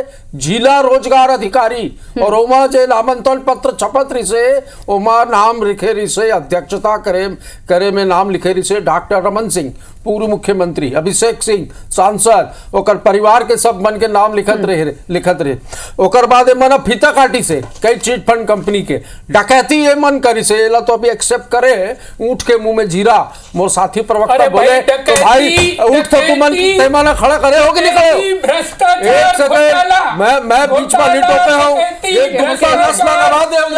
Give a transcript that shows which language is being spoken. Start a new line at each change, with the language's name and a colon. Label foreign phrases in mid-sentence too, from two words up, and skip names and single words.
Chhattisgarhi: जिला रोजगार अधिकारी और ओमा जे नामांकन पत्र छपत रही से ओमा नाम लिखे रही से, अध्यक्षता करे में नाम लिखे रही से डॉक्टर रमन सिंह पूर्व मुख्यमंत्री, अभिषेक सिंह सांसद, ओकर परिवार के सब मन के नाम लिखत रहे। ओकर बाद मन फीता काटी से कई चिट फंड कंपनी के डकैती ये मन करी से एला तो अभी एक्सेप्ट करे ऊँट के मुंह में जीरा। मोर साथी प्रवक्ता बोले तो भाई उठ तो तुमन पैमाना खड़ा करे हो कि नहीं करे हो? एक सेकंड मैं बीच में नहीं टोपे हूँ, ये दुखता नस्ल नवा दे